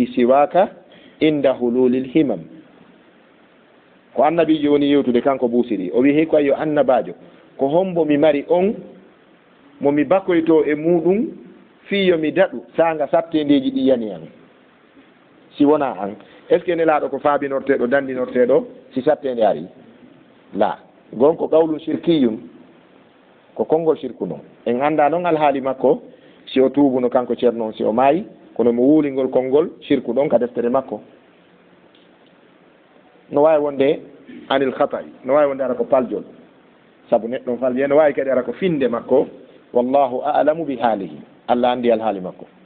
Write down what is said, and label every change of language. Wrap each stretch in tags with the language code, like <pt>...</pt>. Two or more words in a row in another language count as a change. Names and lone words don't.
<ar>سواك عند حلول الهمم</ar> <ff>ko annabijo woni yewtude kanko Busiri o wi hey ko ayo annabajo ko hombo mi mari on mo mi bakoyto e muɗum fiyo mi daɗu sanga sattendeji ɗi yani an si wona an</ff> <fr>est ce que</fr> <ff>nelaɗo ko faabinorteɗo dandinorteɗo si sattende ari la gonko</ff> <ar>قول شركي</ar> <ff>ko konngol shirku noon en anda noon alhaali makko si o tuubuno kanko ceerno on si o maayi kono mo wuulingol konngol shirku ɗon ka deftere makko no wawi wonde</ff> <ar>عن الخطأ</ar> <ff>no wawi wonde ara ko paljol sabu neɗɗo on falje no wawi kadi ara ko finde makko</ff> <ar>والله أعلم بحاله</ar> <ff>Allah andi alhaali makko</ff>